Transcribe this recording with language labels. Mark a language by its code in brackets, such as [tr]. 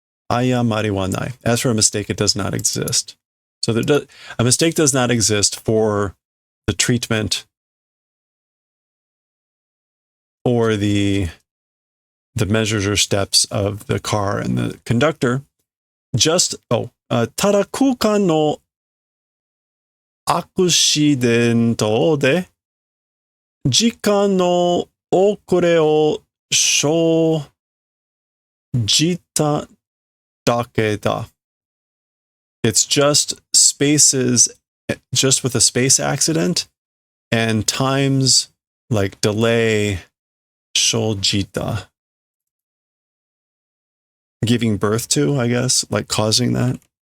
[ja] Ayamariwa nai. [en] As for a mistake, it does not exist. So a mistake does not exist for the treatment or the measures or steps of the car and the conductor. Just [ja] tada kukan no アクシデントで時間の遅れを生じただけだ。 [en] It's just spaces, just with a space accident, and times like delay, sholjita. Giving birth to, I guess, like causing that.